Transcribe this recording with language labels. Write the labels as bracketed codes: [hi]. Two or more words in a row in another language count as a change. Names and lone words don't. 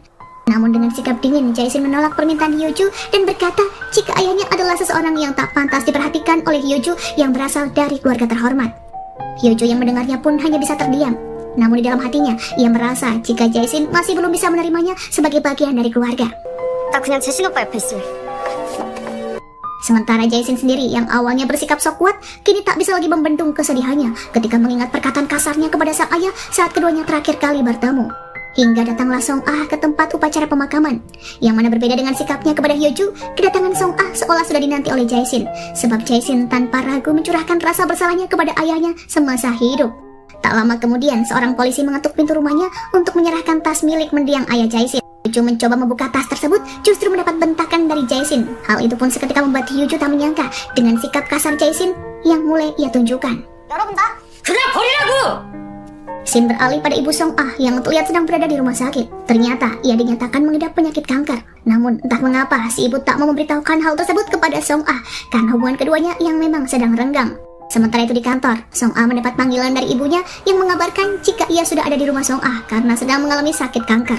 [id] Namun dengan sikap dingin, Jae-shin menolak permintaan Yeonju dan berkata jika ayahnya adalah seseorang yang tak pantas diperhatikan oleh Yeonju yang berasal dari keluarga terhormat. Yeonju yang mendengarnya pun hanya bisa terdiam. Namun di dalam hatinya, ia merasa jika Jae-shin masih belum bisa menerimanya sebagai bagian dari keluarga. [ko] 나 그냥 재신 오빠 옆에 있을래. [id] Sementara Jae-shin sendiri yang awalnya bersikap sok kuat, kini tak bisa lagi membendung kesedihannya ketika mengingat perkataan kasarnya kepada sang ayah saat keduanya terakhir kali bertemu. Hingga datanglah Song Ah ke tempat upacara pemakaman, yang mana berbeda dengan sikapnya kepada Hyoju, kedatangan Song Ah seolah sudah dinanti oleh Jae-shin, sebab Jae-shin tanpa ragu mencurahkan rasa bersalahnya kepada ayahnya semasa hidup. Tak lama kemudian, seorang polisi mengetuk pintu rumahnya untuk menyerahkan tas milik mendiang ayah Jae-shin. Hyoju mencoba membuka tas tersebut, justru mendapat bentakan dari Jae-shin. Hal itu pun seketika membuat Hyoju tak menyangka dengan sikap kasar Jae-shin yang mulai ia tunjukkan. [ko] 여러분 나 그냥 버리라고! [id] Scene beralih pada ibu Song Ah yang terlihat sedang berada di rumah sakit. Ternyata ia dinyatakan mengidap penyakit kanker. Namun entah mengapa si ibu tak mau memberitahukan hal tersebut kepada Song Ah karena hubungan keduanya yang memang sedang renggang. Sementara itu di kantor, Song Ah mendapat panggilan dari ibunya yang mengabarkan jika ia sudah ada di rumah Song Ah karena sedang mengalami sakit kanker.